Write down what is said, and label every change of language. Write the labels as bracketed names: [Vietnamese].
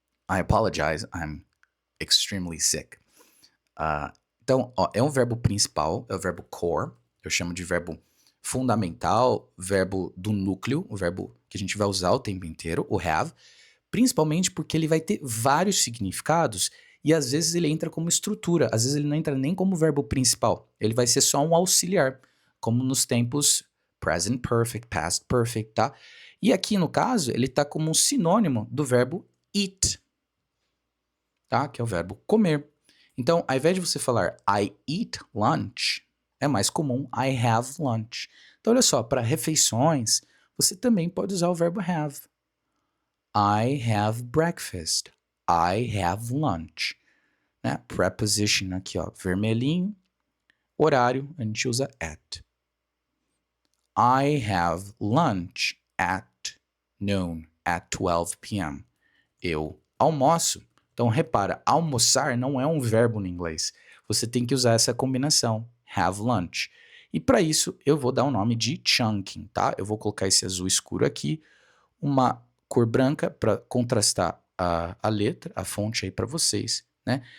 [English] I apologize, I'm extremely sick. [Portuguese] Então, ó, é um verbo principal, é o verbo core. Eu chamo de verbo fundamental, verbo do núcleo, o verbo que a gente vai usar o tempo inteiro, o have. Principalmente porque ele vai ter vários significados e às vezes ele entra como estrutura, às vezes ele não entra nem como verbo principal. Ele vai ser só um auxiliar, como nos tempos present perfect, past perfect, tá? E aqui, no caso, ele está como um sinônimo do verbo eat, tá? Que é o verbo comer. Então, ao invés de você falar [English] I eat lunch, [Portuguese] é mais comum [English] I have lunch. [Portuguese] Então, olha só, para refeições, você também pode usar o verbo have. [English] I have breakfast. I have lunch. Né? [Portuguese] Preposition aqui, ó, vermelhinho. Horário, a gente usa at. [English] I have lunch at noon, at 12 p.m. [Portuguese] Eu almoço. Então, repara, almoçar não é um verbo no inglês. Você tem que usar essa combinação, have lunch. E para isso, eu vou dar o nome de chunking, tá? Eu vou colocar esse azul escuro aqui, uma cor branca para contrastar a letra, a fonte aí para vocês, né?